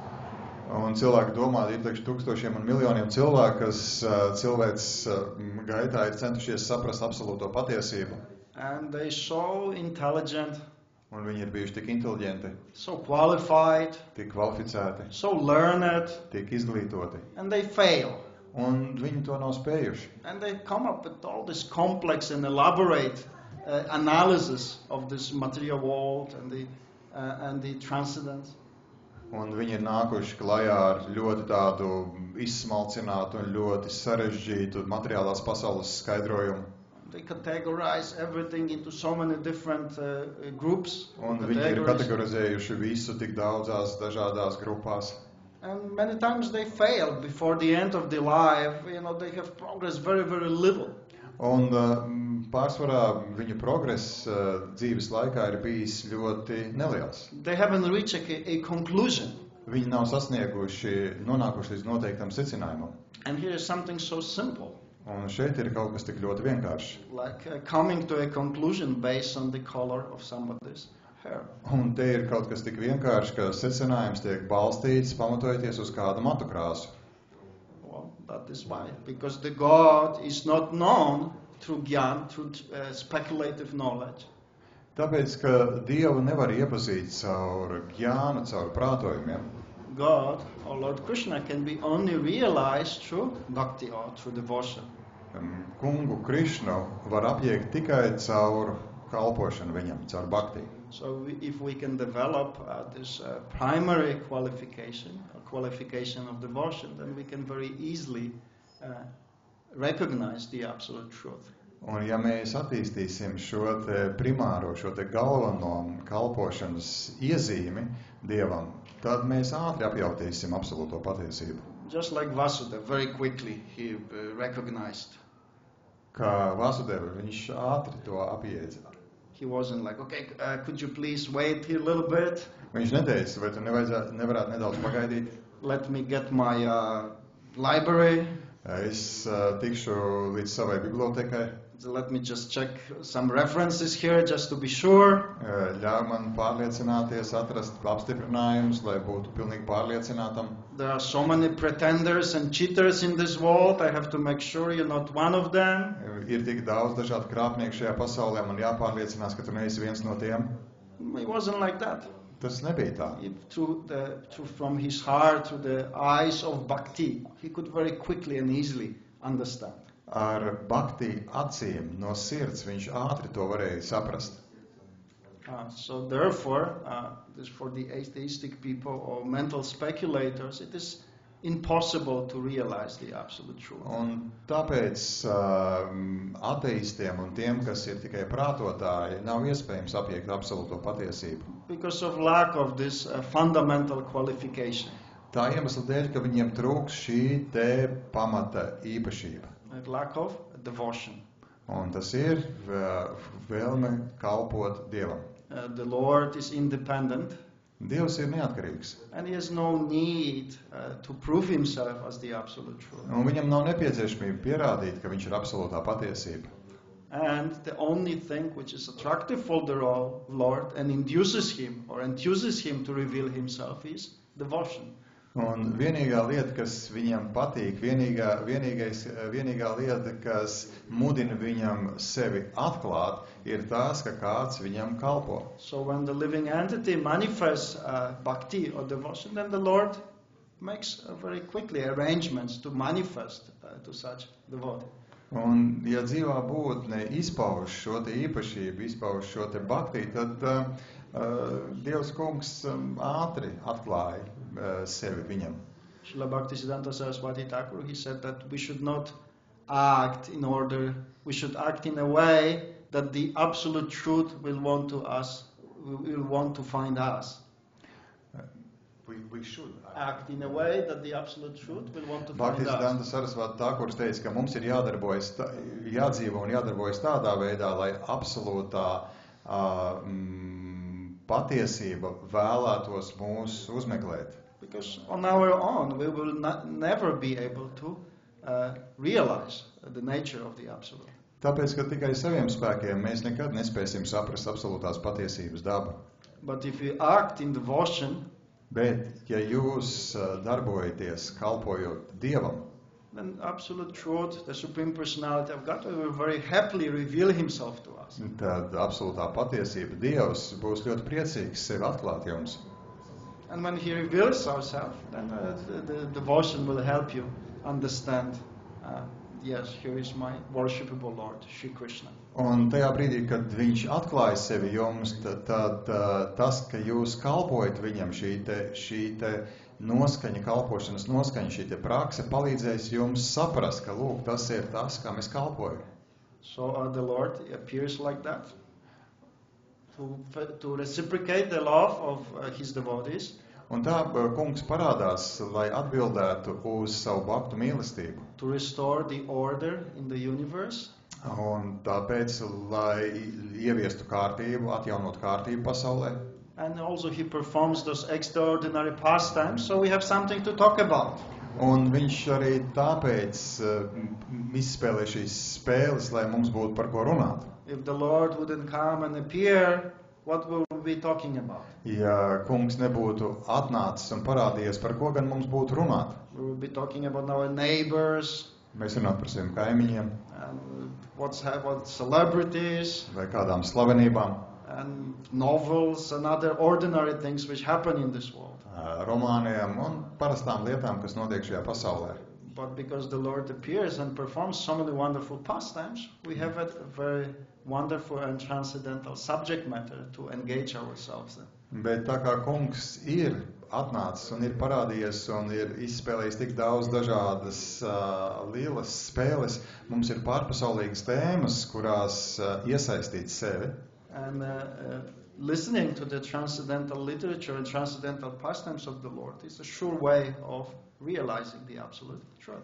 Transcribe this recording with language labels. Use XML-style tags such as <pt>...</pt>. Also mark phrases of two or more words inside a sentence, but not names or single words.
<lv>Un cilvēki domā, ir taču tūkstošiem un miljoniem cilvēku, kas cilvēks gaitā ir centušies saprast absolūto patiesību.</lv> <en>And they're so intelligent,</en> <lv>Un viņi ir bijuši tik inteliģenti,</lv> <en>so qualified,</en> <lv>tik kvalificēti,</lv> <en>so learned,</en> <lv>tik izglītoti.</lv> <en>and they fail.</en> <lv>Un viņi to nav spējuši.</lv> <en>And they come up with all this complex and elaborate analysis of this material world and the transcendence.</en> <lv>Un viņi ir nākuši klajā ar ļoti tādu izsmalcinātu un ļoti sarežģītu materiālās pasaules skaidrojumu.</lv> <en>They categorize everything into so many different groups.</en> <lv>Un viņi ir kategorizējuši visu tik daudzās dažādās grupās.</lv> <en>And many times they fail before the end of their life. They have progressed very, very little.</en> <lv>Un pārsvarā viņu progress dzīves laikā ir bijis ļoti neliels.</lv> <en>They haven't reached a conclusion.</en> <lv>Viņi nav nonākuši līdz noteiktam secinājumam.</lv> <en>And here is something so simple.</en> <lv>Un šeit ir kaut kas tik ļoti vienkārši.</lv> <en>Like coming to a conclusion based on the color of somebody's hair.</en> <lv>Un te ir kaut kas tik vienkārši, ka secinājums tiek balstīts pamatojoties uz kādu matu krāsu.</lv> <en>Well, that is why. Because the God is not known through gyan, through speculative knowledge.</en> <lv>Tāpēc, ka Dievu nevar iepazīt caur gjānu, caur prātojumiem.</lv> <en>God, or Lord Krishna, can be only realized through bhakti or through devotion.</en> <lv>Kungu Krišnu var apjēgt tikai caur kalpošanu viņam, caur bhakti.</lv> <en>So if we can develop this primary qualification of devotion, then we can very easily recognize the absolute truth.</en> <lv>Un ja mēs attīstīsim šo te primāro, šo te galveno kalpošanas iezīmi Dievam, tad mēs ātri apjautīsim absolūto patiesību.</lv> <en>Just like Vasudeva, very quickly he recognized.</en> <lv>Kā Vasudeva, viņš ātri to apjēdza.</lv> <en>He wasn't like, okay, could you please wait here a little bit?</en> <lv>Viņš neteica, vai tu nevarētu nedaudz pagaidīt?</lv> <en>Let me get my library.</en> <lv>Es tikšu līdz savai bibliotekai.</lv> <en>Let me just check some references here just to be sure.</en> <lv>Ļauj man pārliecināties, atrast apstiprinājumus, lai būtu pilnīgi pārliecinātam.</lv> <en>There are so many pretenders and cheaters in this world. I have to make sure you're not one of them.</en> <lv>Ir tik daudz dažādu krāpnieku šajā pasaulē, man jāpārliecinās, ka tu neesi viens no tiem.</lv> <en>It wasn't like that.</en> <lv>Tas nebija tā.</lv> <en>From his heart to the eyes of bhakti, he could very quickly and easily understand.</en> <lv>Ar bhakti acīm no sirds viņš ātri to varēja saprast.</lv> <en>So therefore, for the atheistic people or mental speculators, it is impossible to realize the absolute truth.</en> <lv>Un tāpēc ateistiem un tiem, kas ir tikai prātotāji, nav iespējams apjēgt absolūto patiesību.</lv> <en>Because of lack of this fundamental qualification.</en> <lv>Tā iemesla dēļ, ka viņiem trūks šī te pamata īpašība.</lv> <en>Lack of devotion.</en> <lv>Un tas ir vēlme kalpot Dievam.</lv> <en>The Lord is independent.</en> <lv>Dievs ir neatkarīgs.</lv> <en>And he has no need to prove himself as the absolute truth.</en> <lv>Un viņam nav nepieciešamība pierādīt, ka viņš ir absolūtā patiesība.</lv> <en>And the only thing which is attractive for the Lord and induces him to reveal himself is devotion.</en> <lv>Un vienīgā lieta, kas viņam patīk, vienīgā lieta, kas mudina viņam sevi atklāt, ir tās, ka kāds viņam kalpo.</lv> <en>So when the living entity manifests bhakti or devotion, then the Lord makes very quickly arrangements to manifest to such devotee.</en> <lv>Un, ja dzīvā būtne izpauž šo te īpašību, izpauž šo te bhakti, tad Dievs kungs ātri atklāja sevi viņam.</lv> <en>Srila Bhaktisiddhanta Saraswati Thakur, he said that we should not act we should act in a way that the absolute truth will want to find us. We should Act in a way that the absolute truth will want to find Bhaktisiddhanta us.</en> <lv>Sarasvati Thakurs teica, ka mums ir jādzīvo un jādarbojas tādā veidā, lai absolūtā patiesība vēlētos mūs uzmeklēt.</lv> <en>Because on our own we will never be able to realize the nature of the absolute.</en> <lv>Tāpēc, ka tikai saviem spēkiem mēs nekad nespēsim saprast absolūtās patiesības dabu.</lv> <en>But if we act in devotion,</en> <lv>Bet, ja jūs darbojaties kalpojot Dievam,</lv> <en>then absolute truth, the Supreme Personality of God, will very happily reveal Himself to us.</en> <lv>tad absolūtā patiesība Dievs būs ļoti priecīgs sevi atklāt jums.</lv> <en>And when He reveals ourselves, then the devotion will help you understand, yes, here is my worshipable Lord, Shri Krishna.</en> <lv>Un tajā brīdī, kad viņš atklāja sevi jums, tad tas, ka jūs kalpojat viņam, šī te noskaņa, kalpošanas noskaņa, šī te prakse palīdzēs jums saprast, ka lūk, tas ir tas, kā mēs kalpojam.</lv> <en>So the Lord appears like that to reciprocate the love of His devotees.</en> <lv>Un tā kungs parādās, lai atbildētu uz savu bhaktu mīlestību.</lv> <en>To restore the order in the universe.</en> <lv>Un tāpēc, lai ieviestu kārtību, atjaunot kārtību pasaulē.</lv> <en>And also He performs those extraordinary pastimes, so we have something to talk about.</en> <lv>Un viņš arī tāpēc izspēlē šīs spēles, lai mums būtu par ko runāt.</lv> <en>If the Lord wouldn't come and appear, what will we be talking about?</en> <lv>Ja kungs nebūtu atnācis un parādījies, par ko gan mums būtu runāt?</lv> <en>We will be talking about our neighbors,</en> <lv>Mēs runātu par saviem kaimiņiem</lv> <en>and what celebrities,</en> <lv>vai kādām slavenībām,</lv> <en>and novels and other ordinary things which happen in this world.</en> <lv>romāniem un parastām lietām, kas notiek šajā pasaulē.</lv> <en>But because the Lord appears and performs so many wonderful pastimes, we have a very wonderful and transcendental subject matter to engage ourselves in.</en> <lv>Bet tā kā kungs ir atnācis un ir parādījies un ir izspēlējis tik daudz dažādas lielas spēles, mums ir pārpasaulīgas tēmas, kurās iesaistīt sevi.</lv> <en>And listening to the transcendental literature and transcendental pastimes of the Lord is a sure way of realizing the absolute truth.</en>